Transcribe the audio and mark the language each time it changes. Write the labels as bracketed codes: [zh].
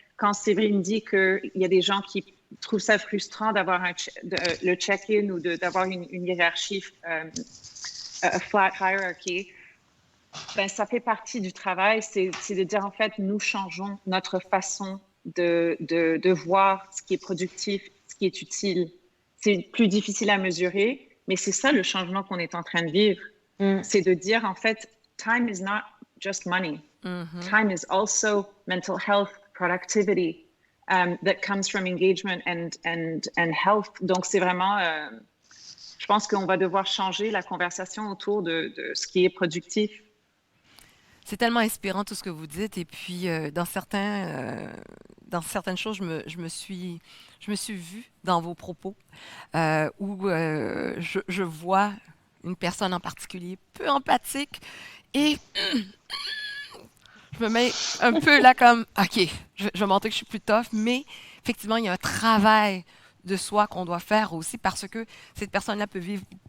[fr] Quand Séverine dit qu'il y a des gens qui trouvent ça frustrant d'avoir le check-in ou d'avoir une hiérarchie, flat hierarchy, ben, ça fait partie du travail. C'est de dire, en fait, nous changeons notre façon de voir ce qui est productif, ce qui est utile. C'est plus difficile à mesurer, mais c'est ça le changement qu'on est en train de vivre. C'est de dire, en fait, time is not just money. [en] Time is also mental health, productivity, that comes from engagement and health. [fr] Donc, c'est vraiment, je pense qu'on va devoir changer la conversation autour de ce qui est productif. C'est tellement inspirant tout ce que vous dites. Et puis, dans certaines choses, je me suis vue dans vos propos où je vois une personne en particulier peu empathique et je me mets un peu là comme, OK, je vais montrer que je suis plus tough, mais effectivement, il y a un travail de soi qu'on doit faire aussi parce que cette personne-là peut vivre